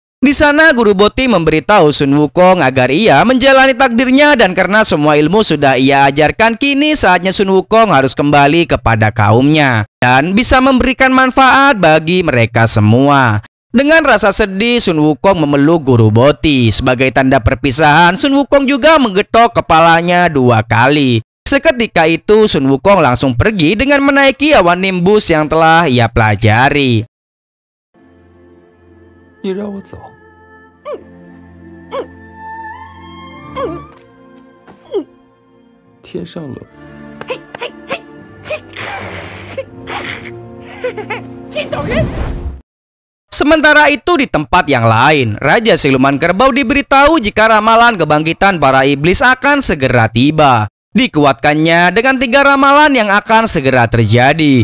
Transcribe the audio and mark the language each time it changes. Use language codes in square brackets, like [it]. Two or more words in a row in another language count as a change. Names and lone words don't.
[id] Di sana Guru Boti memberitahu Sun Wukong agar ia menjalani takdirnya, dan karena semua ilmu sudah ia ajarkan, kini saatnya Sun Wukong harus kembali kepada kaumnya dan bisa memberikan manfaat bagi mereka semua. Dengan rasa sedih, Sun Wukong memeluk Guru Boti. Sebagai tanda perpisahan, Sun Wukong juga menggetok kepalanya 2 kali. Seketika itu Sun Wukong langsung pergi dengan menaiki awan nimbus yang telah ia pelajari. [zh] 你让我走。天上冷。 [id] Sementara itu di tempat yang lain, Raja Siluman Kerbau diberitahu jika ramalan kebangkitan para iblis akan segera tiba. Dikuatkannya dengan 3 ramalan yang akan segera terjadi.